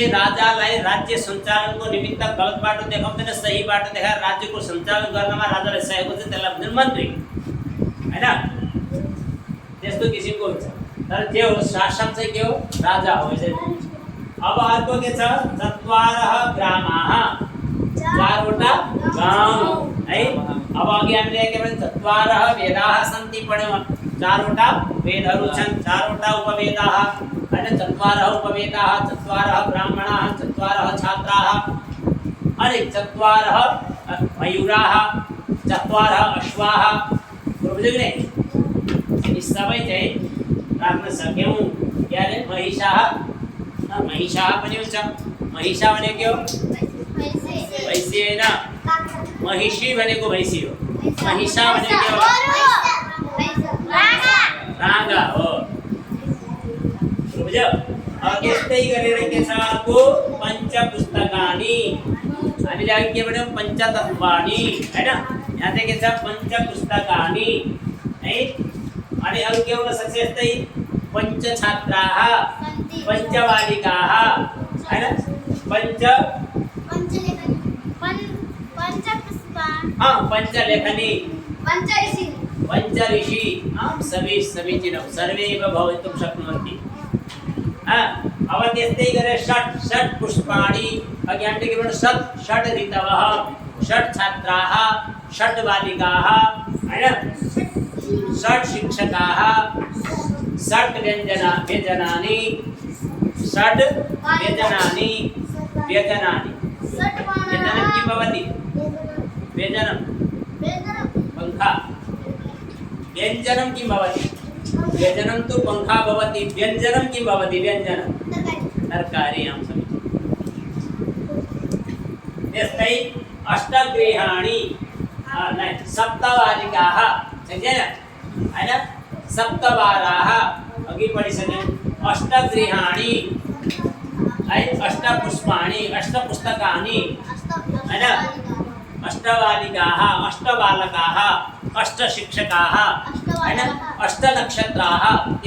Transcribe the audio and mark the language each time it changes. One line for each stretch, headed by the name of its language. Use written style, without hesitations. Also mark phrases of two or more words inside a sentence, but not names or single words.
Nepali: राजालाई राज्य सञ्चालनको निमित्त गलत बाटो देखाउँदैन सही बाटो देखाएर राज्यको सञ्चालन गर्नमा राजालाई सहयोग गर्छ त्यसलाई भन्छ मन्त्री हैन त्यस्तो किसिमको हुन्छ तर जे हो शासक चाहिँ के हो राजा हो यसरी अब अर्को के छ
Sanskrit: चत्वारः ग्रामाः
Nepali: 4वटा गाउँ है अब अघि हामीले के भन्छ
Sanskrit: चत्वारः वेदाः सन्ति
Nepali: पढ्यौं 4वटा वेदहरू छन् 4वटा उपवेदाः हैन
Sanskrit: चत्वारः उपवेदाः चत्वारः ब्राह्मणाः चत्वारः छात्राः
Nepali: अनि
Sanskrit: चत्वारः मयूराः चत्वारः अश्वाः
Nepali: बुझ्यो नि यी सबै चाहिँ राख्न सक्यौं यानी महिषाः महिषा पनि हुन्छ महिषा भनेको भैँसी हैन महिषी भनेको भैँसी हो महिषा भनेको राँगा हो बुझ्यो अब यस्तै गरेर के छ अर्को पञ्चपुस्तकानि हामीले अघि के भन्यौं पञ्चतत्त्वानि हैन यहाँ चाहिँ के छ पञ्चपुस्तकानि है अनि अरु के हुन सक्छ यस्तै
Sanskrit: पञ्चछात्राः पञ्चबालिकाः
Nepali: हैन
Sanskrit: पञ्चलेखनी पञ्चऋषि समीचीनं सर्वे एव भवितुं शक्नुवन्ति
Nepali: अब त्यस्तै गरेर
Sanskrit: षट् पुष्पाणि अघि
Nepali: हामीले के भन्यौं
Sanskrit: षट् ऋतवः षट् छात्राः षट् बालिकाः हैन षट् शिक्षकाः षट् व्यञ्जनानि षट् व्यञ्जनानि व्यञ्जनं किं भवति व्यञ्जनं पंखा व्यञ्जनं किं भवति व्यञ्जनं तु पंखा भवति व्यञ्जनं किं भवति व्यञ्जनं तरकारी आं समीचीनं यस्तै अष्टगृहाणि सप्तबालिकाः हैन सप्तबालाः
Nepali: अघि पढिसक्यौं
Sanskrit: अष्टगृहाणि अष्टपुष्पाणि अष्टपुस्तकानि हैन अष्टबालिकाः अष्टबालकाः अष्टशिक्षकाः हैन अष्टनक्षत्राः त्यही